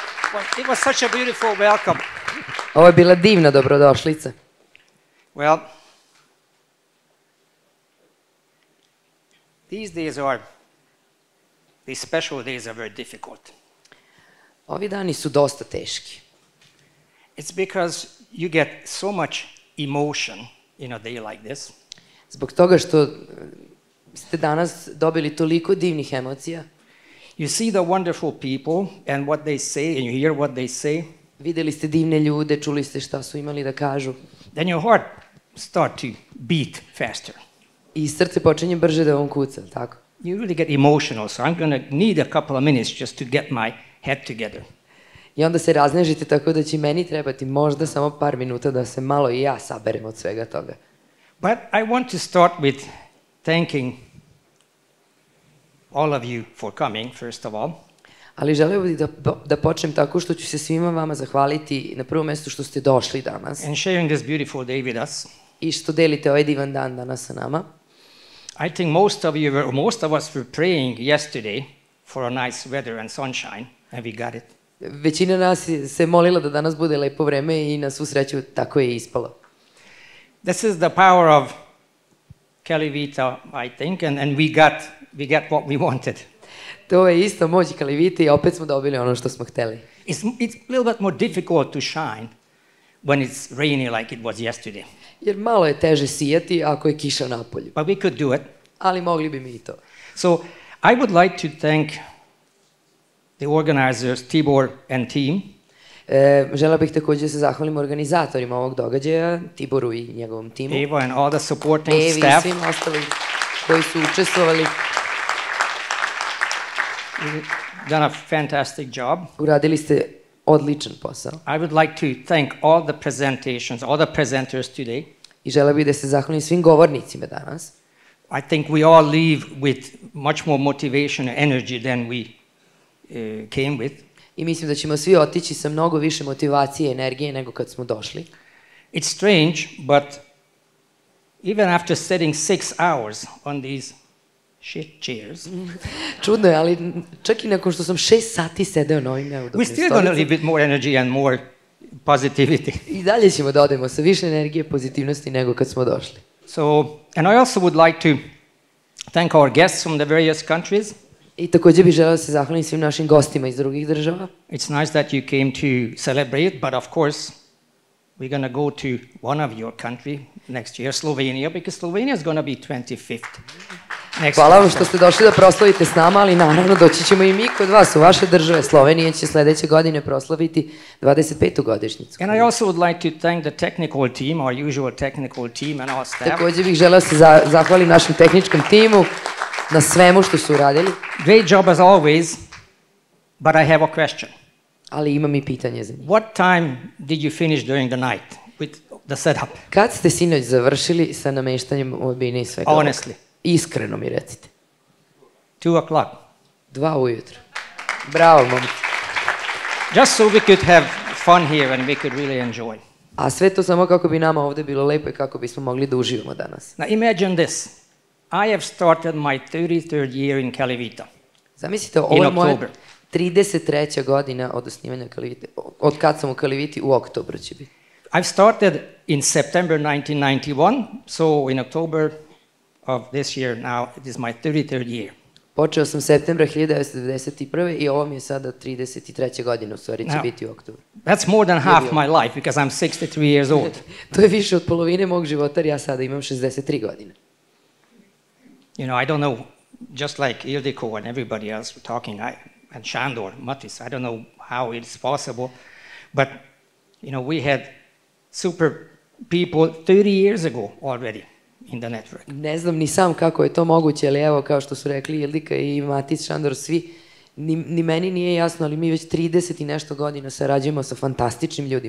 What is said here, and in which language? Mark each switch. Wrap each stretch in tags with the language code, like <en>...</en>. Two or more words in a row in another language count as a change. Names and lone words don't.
<en>It was such a beautiful welcome.</en> <sr>Ovo je bila divna dobrodošlica.</sr> <en>Well, these special days are very difficult.</en> <sr>Ovi dani su dosta teški.</sr> <en>It's because you get so much emotion in a day like this.</en> <sr>Zbog toga što ste danas dobili toliko divnih emocija.</sr> <en>You see the wonderful people and what they say and you hear what they say.</en> <sr>Videli ste divne ljude, čuli ste šta su imali da kažu.</sr> <en>Then your heart start to beat faster.</en> <sr>I srce počinje brže da vam kuca, tako?</sr> <en>You really get emotional, so I'm going to need a couple of minutes just to get my head together.</en> <sr>I onda se raznežite tako da će meni trebati možda samo par minuta da se malo i ja saberem od svega toga.</sr> <en>But I want to start with thanking all of you for coming, first of all.</en> <sr>Ali želeo bih da počnem tako što ću se svima vama zahvaliti na prvom mjestu što ste došli danas.</sr> <en>And sharing this beautiful day with us.</en> <sr>I što delite ovaj divan dan danas sa nama.</sr> <en>I think most of us were praying yesterday for a nice weather and sunshine, and we got it.</en> <sr>Većina nas se molila da danas bude lepo vreme i na svu sreću tako je ispalo.</sr> <en>This is the power of Calivita, I think, and we got what we wanted.</en> <sr>To je isto moć Calivita i opet smo dobili ono što smo hteli.</sr> <en>It's a little bit more difficult to shine when it's rainy like it was yesterday.</en> <sr>Jer malo je teže sijati ako je kiša napolju.</sr> <en>But we could do it.</en> <sr>Ali mogli bi mi i to.</sr> <en>So I would like to thank the organizers, Tibor and team.</en> <sr>Želeo bih također se zahvalim organizatorima ovog događaja, Tiboru i njegovom timu.</sr> <en>Eva and all the supporting</en> <sr>Evi</sr> <en>staff.</en> <sr>I svim ostalim koji su učestvovali.</sr> <en>You've done a fantastic job.</en> <sr>Uradili ste odličan posao.</sr> <en>I would like to thank all the presenters today.</en> <sr>I želeo bih da se zahvalim svim govornicima danas.</sr> <en>I think we all leave with much more motivation and energy than we came with.</en> <sr>I mislim da ćemo svi otići sa mnogo više motivacije i energije nego kad smo došli.</sr> <en>It's strange, but even after sitting 6 hours on these shit chairs,</en> <sr>čudno je, ali čak i nakon što sam 6 sati sedeo na ovim neudobnim</sr> <en>we still going to leave with more energy and more positivity.</en> <sr>I dalje ćemo da odemo sa više energije i pozitivnosti nego kad smo došli.</sr> <en>So, and I also would like to thank our guests from the various countries.</en> <sr>I također bih želeo da se zahvalim svim našim gostima iz drugih država.</sr> <en>It's nice that you came to celebrate, but of course, we're going to go to one of your country next year, Slovenia, because Slovenia is going to be 25th.</en> <sr>Hvala vam što ste došli da proslavite s nama, ali naravno doći ćemo i mi kod vas u vaše države. Slovenija će sledeće godine proslaviti 25. godišnjicu.</sr> <en>And I also would like to thank the technical team, our usual technical team and our staff.</en> <sr>Također bih želeo se zahvalim našem tehničkom timu na svemu što su uradili.</sr> <en>Great job as always, but I have a question.</en> <sr>Ali imam i pitanje za njih.</sr> <en>What time did you finish during the night with the setup?</en> <sr>Kad ste sinoć završili sa nameštanjem odbine i svega?</sr> <en>Honestly.</en> <sr>Iskreno mi recite.</sr> <en>2 o'clock.</en> <sr>2 ujutro. Bravo, momci.</sr> <en>Just so we could have fun here and we could really enjoy.</en> <sr>A sve to samo kako bi nama ovdje bilo lepo i kako bismo mogli da uživamo danas.</sr> <en>Now imagine this. I have started my 33rd year in Calivita.</en> <sr>Zamislite, ovo je moja 33. godina od osnivanja Calivite. Od kad sam u Caliviti, u oktobru će biti.</sr> <en>I've started in September 1991, so in October of this year now, it is my 33rd year.</en> <sr>Počeo sam septembra 1991. i ovo mi je sada 33. godina, u stvari će biti u oktobru.</sr> <en>That's more than half my life, because I'm 63 years old.</en> <sr>To je više od polovine mog života, jer ja sada imam 63 godine.</sr> <en>You know, I don't know, just like Ildiko and everybody else were talking, and Shandor, Matis, I don't know how it's possible, but, you know, we had super people 30 years ago already in the network.</en> <sr>Ne znam ni sam kako je to moguće, ali evo, kao što su rekli Ildika i Matis, Šandor, svi, ni meni nije jasno, ali mi već 30 i nešto godina sarađujemo sa fantastičnim ljudima.</sr>